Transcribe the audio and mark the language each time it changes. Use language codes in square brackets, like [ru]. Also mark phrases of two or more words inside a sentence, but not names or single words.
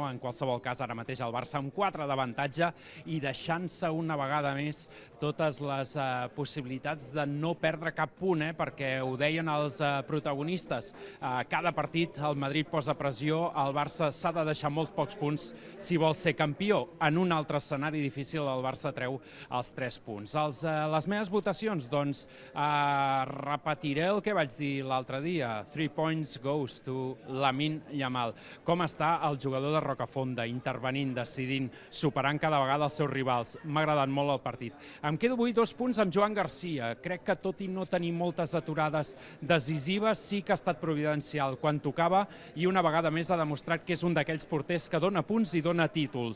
[ca] En qualsevol cas, ara mateix el Barça amb 4 d'avantatge i deixant-se una vegada més totes les possibilitats de no perdre cap punt, perquè ho deien els protagonistes. Cada partit el Madrid posa pressió, el Barça s'ha de deixar molts pocs punts si vol ser campió. En un altre escenari difícil el Barça treu els 3 punts. Les meves votacions, doncs, repetiré el que vaig dir l'altre dia. [en] 3 points goes to Lamine Yamal. [ca] Com està el jugador de Rocafonda, intervenint, decidint, superant cada vegada els seus rivals. M'ha agradat molt el partit. Em quedo avui 2 punts amb Joan Garcia. Crec que tot i no tenir moltes aturades decisives, sí que ha estat providencial quan tocava i una vegada més ha demostrat que és un d'aquells porters que dona punts i dona títols.